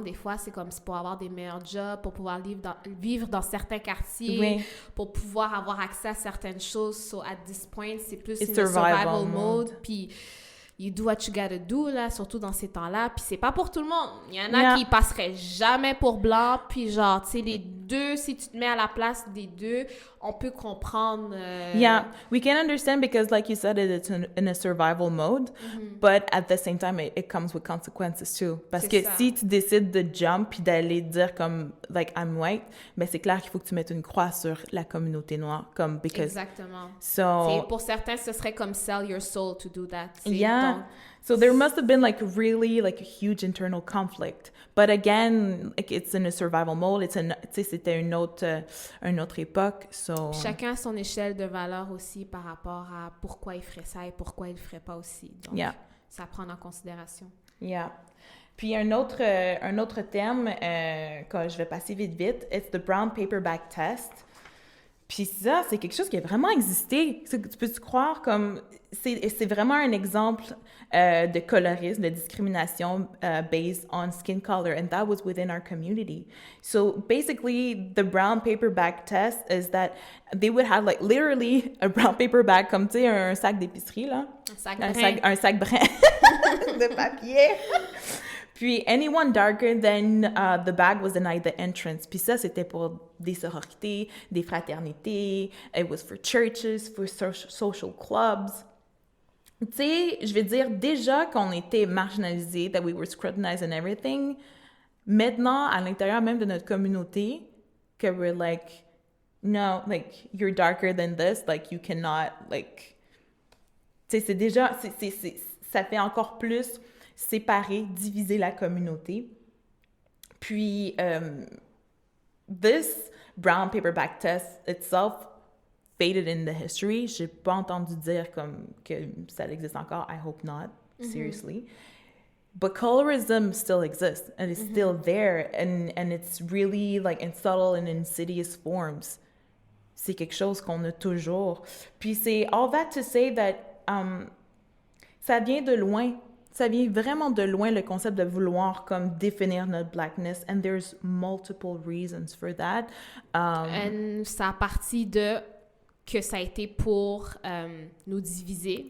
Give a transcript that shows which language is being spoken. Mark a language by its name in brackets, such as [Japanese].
[French] Des fois, c'est comme pour avoir des meilleurs jobs, pour pouvoir vivre dans certains quartiers, pour pouvoir avoir accès à certaines choses. [English] So at this point, [French] c'est plus une [English] survival mode. Puis you do what you gotta do, là, [French] surtout dans ces temps-là. Puis c'est pas pour tout le monde. Il y en a qui passeraient jamais pour blanc. Puis genre, tu sais, les deux, si tu te mets à la place des deux, on peut comprendre. [English] Yeah, we can understand, because like you said, it's in a survival mode. But at the same time, it comes with consequences too. [French] Parce que si tu décides de jump puis d'aller dire comme, like, [English] I'm white, [French] ben c'est clair qu'il faut que tu mettes une croix sur la communauté noire. Comme, because... Exactement. [English] So... [French] pour certains, ce serait comme [English] sell your soul to do that. Yeah. Donc, so there must have been like really like a huge internal conflict. But again, like it's in a survival mode. [French] C'était une autre époque. [English] So [French] chacun a son échelle de valeur aussi par rapport à pourquoi il ferait ça et pourquoi il le ferait pas aussi. Donc, ça à prendre en considération. Yeah. Puis un autre terme que je vais passer vite, [English] it's the brown paperback test. [French] Puis ça, c'est quelque chose qui a vraiment existé. Tu peux-tu croire comme... C'est vraiment un exemple de colorisme, de discrimination [English] based on skin color, and that was within our community. So basically, the brown paperback test is that they would have like literally a brown paperback, [French] comme tu sais, un sac d'épicerie, là. Un sac brun de papier. [English] Puis, anyone darker than the bag was denied the entrance. [French] Puis ça, c'était pour des sororités, des fraternités. [English] It was for churches, for social clubs. [French] Tu sais, je vais dire, déjà qu'on était marginalisés, [English] that we were scrutinized and everything, [French] maintenant, à l'intérieur même de notre communauté, que [English] we're like, no, like, you're darker than this, like, you cannot, like... [French] Tu sais, c'est déjà... ça fait encore plus... séparer, diviser la communauté. [English] Puis, this brown paperback test itself faded in the history. [French] J'ai pas entendu dire comme que ça existe encore. [English] I hope not, seriously. But colorism still exists, and it's still there, and it's really like in subtle and insidious forms. [French] C'est quelque chose qu'on a toujours. Puis c'est [English] all that to say that [French] ça vient de loin. Ça vient vraiment de loin, le concept de vouloir comme définir notre blackness, [English] and there's multiple reasons for that. [French] And ça a parti de que ça a été pour nous diviser,